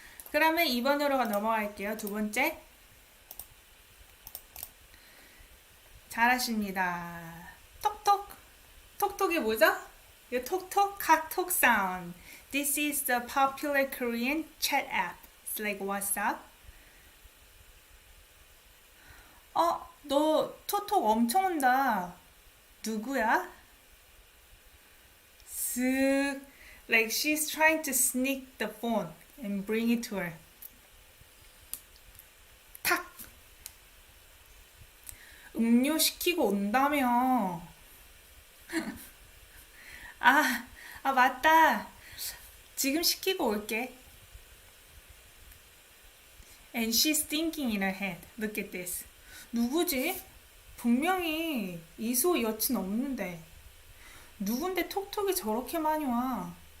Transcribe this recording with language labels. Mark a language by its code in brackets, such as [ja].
[ko] 그러면 2번으로 넘어갈게요. 두 번째. 잘하십니다. 톡톡. 톡톡이 뭐죠? 이 톡톡, 카톡 sound. [en] This is the popular Korean chat app. It's like WhatsApp. [ko] 너 톡톡 엄청 온다. 누구야? 쓱. [en] Like she's trying to sneak the phone and bring it to her. [ko] 탁. 음료 시키고 온다며. 맞다. 지금 시키고 올게. [en] And she's thinking in her head. Look at this. [ko] 누구지? 분명히 이수호 여친 없는데. 누군데 톡톡이 저렇게 많이 와?